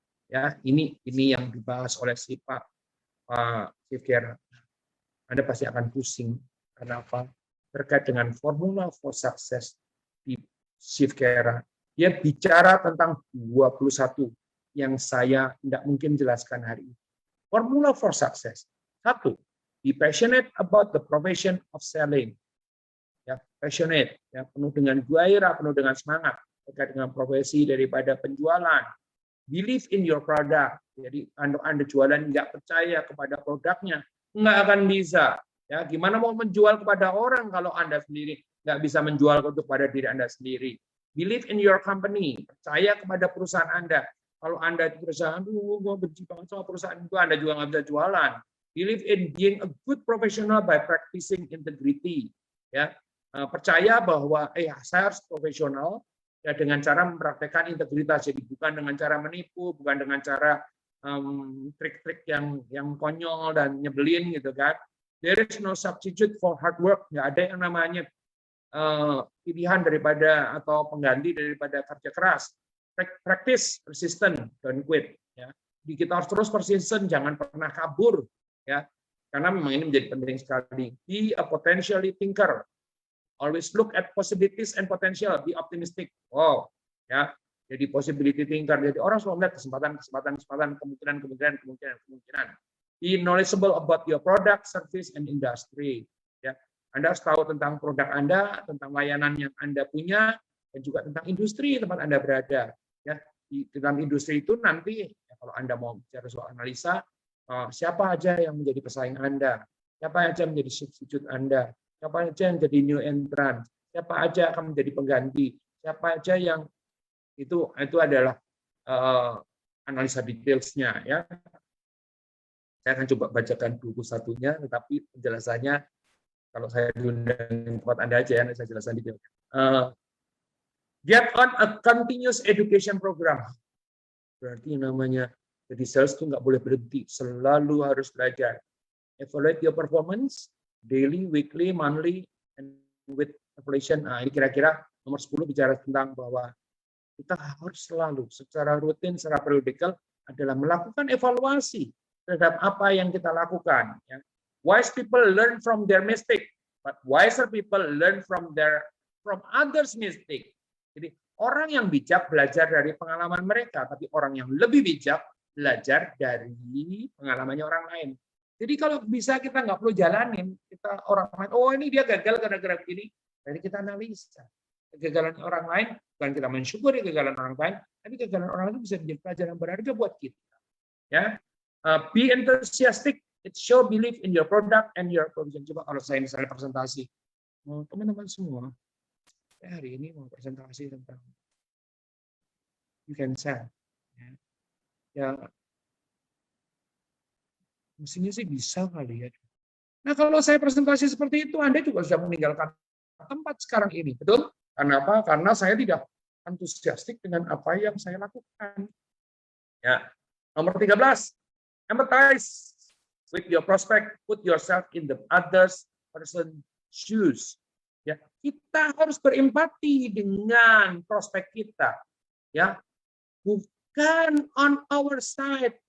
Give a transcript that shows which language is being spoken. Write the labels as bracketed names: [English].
[Indonesian] Ya, ini yang dibahas oleh si Pak Sevkera. Anda pasti akan pusing. Kenapa? Terkait dengan [English] formula for success [Indonesian] di Sevkera. Dia bicara tentang 21 yang saya tidak mungkin jelaskan hari ini. [English] Formula for success. 1. Be passionate about the profession of selling. [Indonesian] Ya, passionate, ya, penuh dengan gairah, penuh dengan semangat terkait dengan profesi daripada penjualan. [English] Believe in your product. [Indonesian] Jadi Anda jualan nggak percaya kepada produknya, nggak akan bisa. Ya, gimana mau menjual kepada orang kalau Anda sendiri nggak bisa menjual kepada diri Anda sendiri? [English] Believe in your company. [Indonesian] Percaya kepada perusahaan Anda. Kalau Anda di perusahaan, gue benci banget sama perusahaan itu, Anda juga nggak bisa jualan. [English] Believe in being a good professional by practicing integrity. [Indonesian] Ya, percaya bahwa saya harus profesional ya dengan cara mempraktekkan integritas. Jadi bukan dengan cara menipu, bukan dengan cara trik-trik yang konyol dan nyebelin gitu kan. [English] There is no substitute for hard work. [Indonesian] Nggak ada yang namanya pilihan daripada atau pengganti daripada kerja keras. [English] Practice, persistent, don't quit. [Indonesian] Ya. Jadi kita harus terus persisten, jangan pernah kabur. Ya, karena memang ini menjadi penting sekali. [English] Be a potentially thinker. Always look at possibilities and potential. Be optimistic. Wow, [Indonesian] ya. Jadi [English] possibility thinker. [Indonesian] Jadi orang selalu melihat kesempatan, kemungkinan. [English] Be knowledgeable about your product, service, and industry. [Indonesian] Ya, Anda harus tahu tentang produk Anda, tentang layanan yang Anda punya, dan juga tentang industri tempat Anda berada. Ya, di dalam industri itu nanti ya, kalau Anda mau bicara soal analisa, siapa aja yang menjadi pesaing Anda, siapa aja menjadi substitute Anda, siapa aja yang jadi new entrant, siapa aja akan menjadi pengganti, siapa aja yang itu adalah analisa detailsnya. Ya, saya akan coba bacakan buku satunya, tetapi penjelasannya kalau saya diundang tempat Anda aja ya, saya jelaskan detailnya. [English] Get on a continuous education program. [Indonesian] Berarti namanya jadi sales itu nggak boleh berhenti, selalu harus belajar. [English] Evaluate your performance daily, weekly, monthly, and with evaluation. [Indonesian] Nah, ini kira-kira nomor 10 bicara tentang bahwa kita harus selalu secara rutin, secara periodikal adalah melakukan evaluasi terhadap apa yang kita lakukan. Ya. [English] Wise people learn from their mistake, but wiser people learn from others' mistake. [Indonesian] Jadi orang yang bijak belajar dari pengalaman mereka, tapi orang yang lebih bijak belajar dari pengalamannya orang lain. Jadi kalau bisa kita nggak perlu jalanin, kita orang lain, oh ini dia gagal gara-gara begini, jadi kita analisa. Kegagalan orang lain, bukan kita mensyukuri kegagalan orang lain, tapi kegagalan orang lain bisa menjadi pelajaran berharga buat kita. [English] Ya, be enthusiastic, it show belief in your product and your provision. [Indonesian] Coba kalau saya misalnya presentasi, teman-teman semua, hari ini mau presentasi tentang [English] you can sell. [Indonesian] Ya, mestinya sih bisa kali ya. Nah kalau saya presentasi seperti itu, Anda juga sudah meninggalkan tempat sekarang ini, betul? Kenapa? Karena saya tidak antusiastik dengan apa yang saya lakukan. Ya, nomor 13, [English] empathize with your prospect, put yourself in the others person's shoes. [Indonesian] Ya, kita harus berempati dengan prospek kita. Ya, bukan [English] on our side.